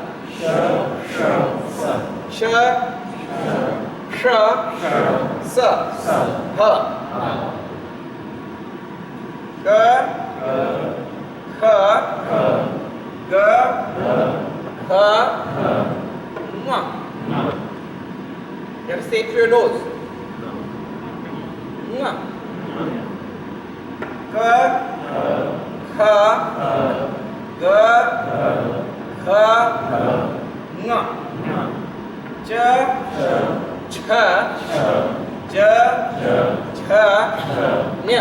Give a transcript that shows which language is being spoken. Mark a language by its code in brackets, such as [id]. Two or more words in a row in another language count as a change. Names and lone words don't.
[en] Sha, sha, sa. Ha. Ga, ha, ga, ha, ma. You have to say it through your nose. Ga, ha, ga, ha, nga. Ja, cha, ja, cha, nya.